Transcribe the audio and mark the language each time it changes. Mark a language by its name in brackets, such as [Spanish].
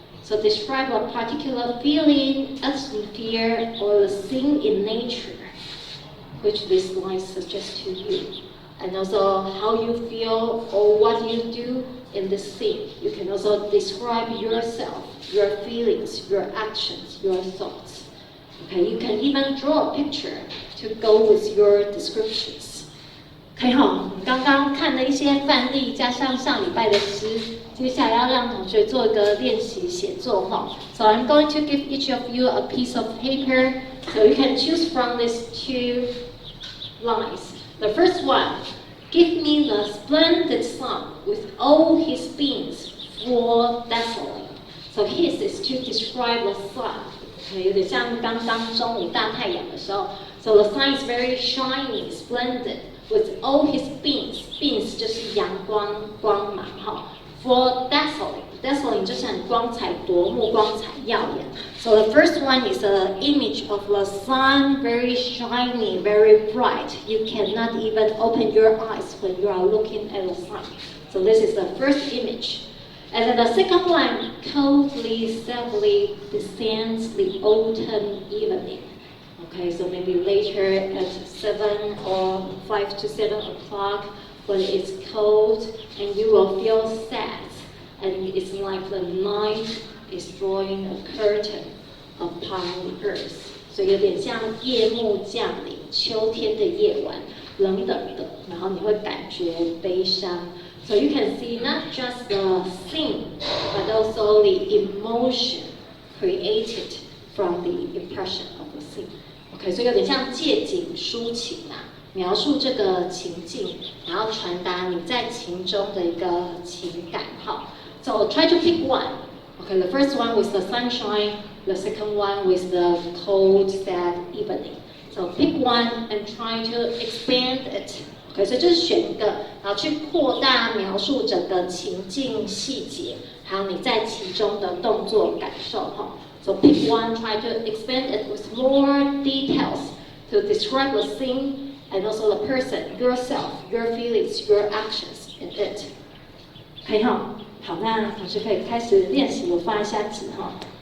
[English] So describe a particular feeling, atmosphere, or the scene in nature, which this line suggests to you. And also how you feel or what you do in this scene. You can also describe yourself, your feelings, your actions, your thoughts. Okay, you can even draw a picture to go with your descriptions. [Chinese] OK 哈，我们刚刚看了一些范例，加上上礼拜的诗，接下来要让同学做一个练习写作哈。 [English] So I'm going to give each of you a piece of paper, so you can choose from these two lines. The first one, give me the splendid sun with all his beams full dazzling. So his is to describe the sun. [Chinese] 有点像刚刚中午大太阳的时候。 [English] So the sun is very shiny, splendid, with all his beams. [Chinese] Beams 就是阳光光芒哈。For dazzling, dazzling 就是很光彩夺目、光彩耀眼。 [English] So the first one is an image of the sun, very shiny, very bright. You cannot even open your eyes when you are looking at the sun. So this is the first image. And then the second one, coldly, sadly descends the autumn evening. Okay, so maybe later at 7 or 5 to 7 o'clock when it's cold and you will feel sad. And it's like the night is drawing a curtain upon the earth. [Chinese] 所以有点像夜幕降临，秋天的夜晚，冷冷的，然后你会感觉悲伤。 [English] So you can see not just the scene, but also the emotion created from the impression of the scene. [Chinese] OK， 所以有点像借景抒情啊，描述这个情境，然后传达你在情中的一个情感。 [English] 好 ，So try to pick one. OK, the first one was the sunshine, the second one was the cold, sad evening. So pick one and try to expand it. [Chinese] OK， 所以就是选一个，然后去扩大描述整个情境细节，还有你在其中的动作感受哈。 [English] So pick one, try to expand it with more details to describe the scene and also the person, yourself, your feelings, your actions in it. [Chinese] 可以哈，好，那同学可以开始练习，我发一下纸哈。